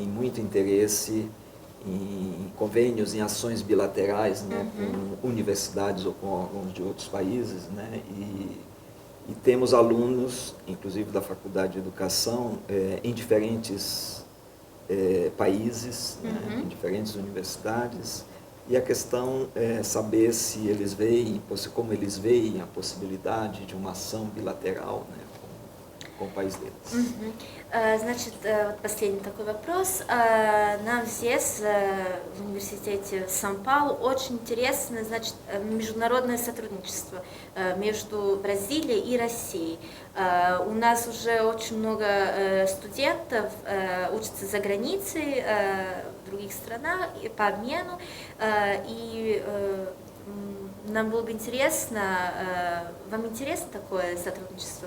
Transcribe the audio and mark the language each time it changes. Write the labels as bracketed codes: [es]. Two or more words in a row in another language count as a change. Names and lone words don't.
[pt] muito interesse em convênios, em ações bilaterais, né, com universidades ou com órgãos de outros países, né, e temos alunos, inclusive da Faculdade de Educação, em diferentes países, né, em diferentes universidades, e a questão é saber se eles veem, como eles veem a possibilidade de uma ação bilateral, né, com o país deles. [ru] Значит, последний такой вопрос. Нам здесь, в университете Сан-Паулу, очень интересно, значит, международное сотрудничество между Бразилией и Россией. У нас уже очень много студентов учатся за границей, в других странах, по обмену, и нам было бы интересно, вам интересно такое сотрудничество?